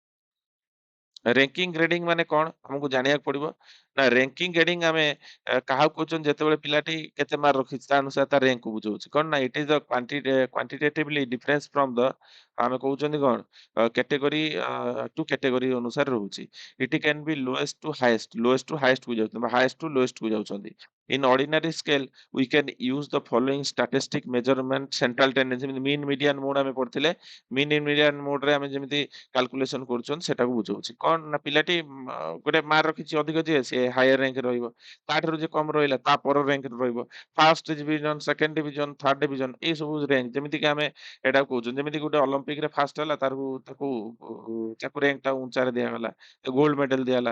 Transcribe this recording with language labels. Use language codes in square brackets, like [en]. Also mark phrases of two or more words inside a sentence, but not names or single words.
[en] ranking grading [or] ମାନେ କଣ ଆମକୁ ଜାଣିବାକୁ ପଡିବ ନା [en] ranking grading [or] ଆମେ କାହାକୁ କହୁଛନ୍ତି ଯେତେବେଳେ ପିଲାଟି କେତେ ମାର୍କ ରଖିଛି ତା ଅନୁସାରେ ତା ରାଙ୍କ କୁ ବୁଝଉଛି କଣ ନା [en] it is the quantitatively difference from the [or] ଆମେ କହୁଛନ୍ତି କଣ [en] category to category [or] ଅନୁସାରେ ରହୁଛି। [en] it can be lowest to highest [or] କୁ ଯାଉଛନ୍ତି ବା [en] highest to lowest [or] କୁ ଯାଉଛନ୍ତି। [en] in ordinary scale we can use the following statistic measurement central tendency ଯେମିତି mean median mode [or] ଆମେ ପଢିଥିଲେ। [en] mean median mode [or] ରେ ଆମେ ଯେମିତି କାଲକୁଲେସନ କରୁଛନ୍ତି ସେଟାକୁ ବୁଝଉଛି କଣ ନା ପିଲାଟି ଗୋଟେ ମାର୍କ ରଖିଛି ଅଧିକ ଯିଏ ସେ ହାୟର ରାଙ୍କରେ ରହିବ। ତାଠାରୁ ଯିଏ କମ ରହିଲା ତା ପର ରାଙ୍କରେ ରହିବ। [en] first division, second division, third division [or] ଏଇ ସବୁ ରାଙ୍କ ଯେମିତି କି ଆମେ ଏଟା କହୁଛନ୍ତି। ଯେମିତି ଗୋଟେ ଅଲମ୍ପିକ ରେ ଫାଷ୍ଟ ହେଲା ତାକୁ ତାକୁ ତାକୁ ରାଙ୍କ ଟା ଉଞ୍ଚାରେ ଦିଆଗଲା, [en] gold medal [or] ଦିଆଗଲା।